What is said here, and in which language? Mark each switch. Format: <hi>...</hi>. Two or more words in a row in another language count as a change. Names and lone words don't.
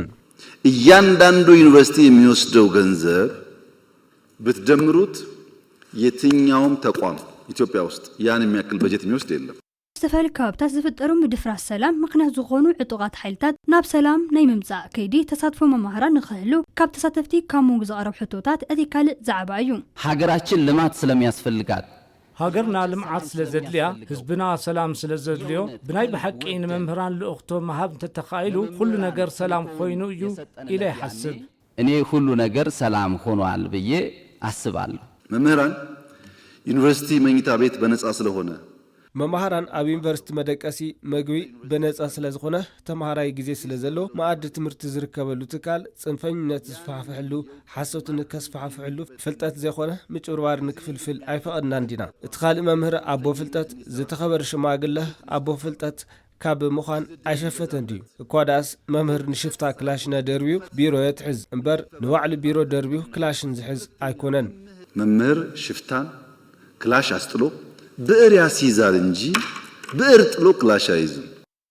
<am>እያንዳንዱ ዩኒቨርሲቲ የሚወስደው ገንዘብ በተደምሩት የትኛውም ተቋም ኢትዮጵያ ውስጥ ያን የሚያክል በጀት የሚወስድ የለም</am> <ti>ዝተፈለየ ካብታት ዝፍጠሩ ምድፍራስ ሰላም ምክንያት ዝኾኑ ዕጡቃት ኃይልታት ናብ ሰላም ናይ ምምጻእ ከይዲ ተሳትፎ መማህራን ንኽህሉ ካብ ተሳተፍቲ ካብ መንጎ ዝቐረቡ ሕቶታት እቲ ካልእ ዛዕባ እዩ</ti> <am>ሀገራችን ልማት ስለሚያስፈልጋት</am> <ti>ሃገርና ልምዓት ስለዘድልያ ህዝብና ሰላም ስለዘድልዮ ብናይ በሐቂ ንመምህራን ልእኽቶ መሃብ ተተኻኢሉ</ti> <am>ሁሉ ነገር</am> <ti>ሰላም ኮይኑ እዩ ኢለ ይሐስብ</ti> <am>እኔ ሁሉ ነገር ሰላም ሆኗል ብዬ አስባለሁ መምህራን ዩኒቨርሲቲ መኝታ ቤት በነጻ ስለሆነ</am> <ti>መማህራን ኣብ ዩኒቨርሲቲ መደቀሲ መግቢ በነጻ ስለዝኾነ ተማሃራይ ግዜ ስለዘሎ ማዕድ ትምህርቲ ዝርከበሉ ትካል ጽንፈኝነት ዝፋሕፍሕሉ ሓሶትን ከስፋሕፍሕሉ ፍልጠት ዘይኾነ ምጭብርባር ንክፍልፍል ኣይፈቐድናን ዲና እቲ ካልእ መምህር ኣቦ ፍልጠት ዝተኸበረ ሽማግለ ኣቦ ፍልጠት ካብ ምዃን ኣይሸፈተን ድዩ እኳ ዳስ መምህር ንሽፍታ ክላሽና ደርቢዩ ቢሮ የትሕዝ እምበር ንባዕሉ ቢሮ ደርቢዩ ክላሽን ዝሕዝ ኣይኮነን</ti> <am>መምህር ሽፍታን ክላሽ አስጥሎ ብዕር ያስይዛል እንጂ ብዕር ጥሎ ክላሽ አይዝም</am>